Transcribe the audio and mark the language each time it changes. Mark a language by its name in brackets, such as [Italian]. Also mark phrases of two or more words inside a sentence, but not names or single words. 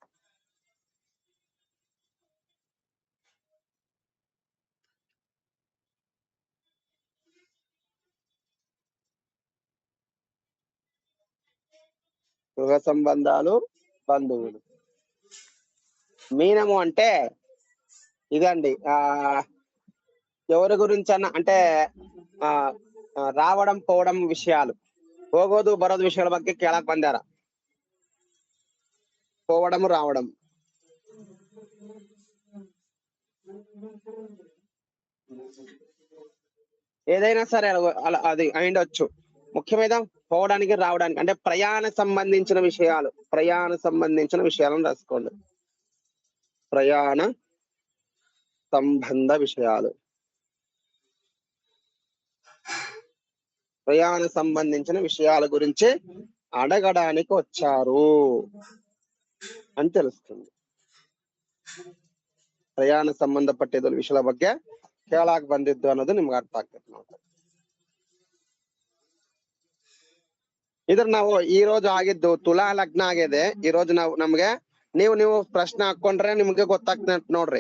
[Telugu] గృహ సంబంధాలు, బంధువులు. మీనము అంటే ఇదండి, ఎవరి గురించన్నా అంటే రావడం పోవడం విషయాలు, [Kannada] ಹೋಗೋದು ಬರೋದು ವಿಷಯಗಳ ಬಗ್ಗೆ ಕೇಳಕ್ ಬಂದಾರ. [Telugu] పోవడం రావడం. ఏదైనా సరే అది అయిండొచ్చు. ముఖ్యమైన పోవడానికి రావడానికి అంటే ప్రయాణ సంబంధించిన విషయాలను రాసుకోండి. ప్రయాణ సంబంధ విషయాలు, ప్రయాణ సంబంధించిన విషయాల గురించి అడగడానికి వచ్చారు అని తెలుస్తుంది. [Kannada] ಪ್ರಯಾಣ ಸಂಬಂಧಪಟ್ಟಿದ್ದ ವಿಷಯದ ಬಗ್ಗೆ ಕೇಳಾಕ್ ಬಂದಿದ್ದು ಅನ್ನೋದು ನಿಮ್ಗೆ ಅರ್ಥ ಆಗ್ತದೆ ನೋಡಿ. ಇದ್ರ ನಾವು ಈ ರೋಜು ಆಗಿದ್ದು ತುಲಾ ಲಗ್ನ ಆಗಿದೆ. ಈ ರೋಜು ನಮ್ಗೆ ನೀವು ಪ್ರಶ್ನೆ ಹಾಕೊಂಡ್ರೆ ನಿಮ್ಗೆ ಗೊತ್ತಾಗ್ತದೆ ನೋಡ್ರಿ.